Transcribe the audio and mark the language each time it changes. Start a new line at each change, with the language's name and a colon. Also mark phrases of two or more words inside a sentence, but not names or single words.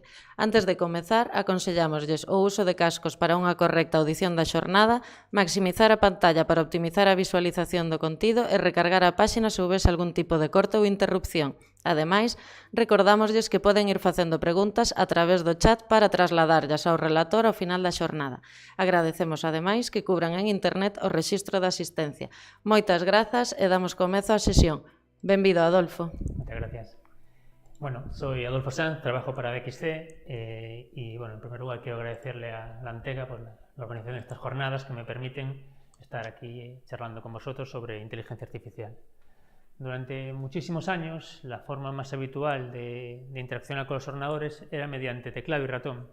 Galician: Antes de comezar, aconsellámoslles o uso de cascos para unha correcta audición da xornada, maximizar a pantalla para optimizar a visualización do contido e recargar a páxina se houvese algún tipo de corte ou interrupción. Ademais, recordámoslles que poden ir facendo preguntas a través do chat para trasladarllas ao relator ao final da xornada. Agradecemos, ademais, que cubran en internet o rexistro de asistencia. Moitas grazas e damos comezo á sesión. Benvido, Adolfo.
Spanish: Muchas gracias. Bueno, soy Adolfo Sanz, trabajo para DXC y bueno, en primer lugar quiero agradecerle a la Antega por la organización de estas jornadas que me permiten estar aquí charlando con vosotros sobre inteligencia artificial. Durante muchísimos años, la forma más habitual de interaccionar con los ordenadores era mediante teclado y ratón.